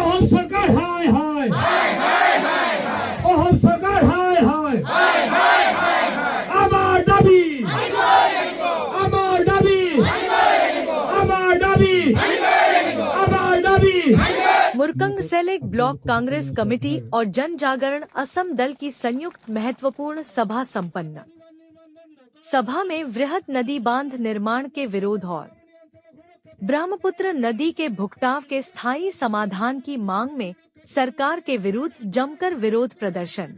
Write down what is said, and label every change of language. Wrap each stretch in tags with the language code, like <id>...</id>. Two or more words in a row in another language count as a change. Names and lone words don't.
<hi>सरकार हाय हाय अहम सरकार हाय हाय</hi> <as>আমাৰ দাবী আমাৰ দাবী আমাৰ দাবী আমাৰ দাবী।</as> <hi>मुरकंग सेलेक ब्लॉक कांग्रेस कमेटी और जन जागरण असम दल की संयुक्त महत्वपूर्ण सभा संपन्न। सभा में वृहत नदी बांध निर्माण के विरोध और ब्रह्मपुत्र नदी के भुगताव के स्थायी समाधान की मांग में सरकार के विरुद्ध जमकर विरोध प्रदर्शन।</hi>